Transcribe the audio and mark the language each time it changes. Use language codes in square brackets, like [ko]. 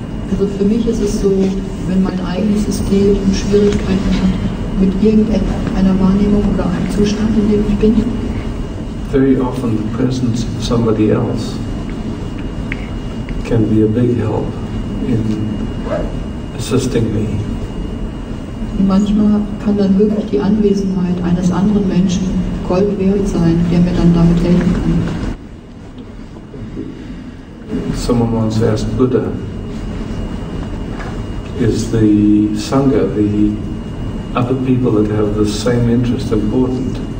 [de] Also für mich ist es so, wenn mein eigenes System Schwierigkeiten hat mit irgendeiner Wahrnehmung oder einem Zustand, in dem ich bin. [en] Very often the presence of somebody else can be a big help in assisting me. [de] Und manchmal kann dann wirklich die Anwesenheit eines anderen Menschen Gold wert sein, der mir dann damit helfen kann. [en] Someone once asked Buddha, is the Sangha, the other people that have the same interest, important?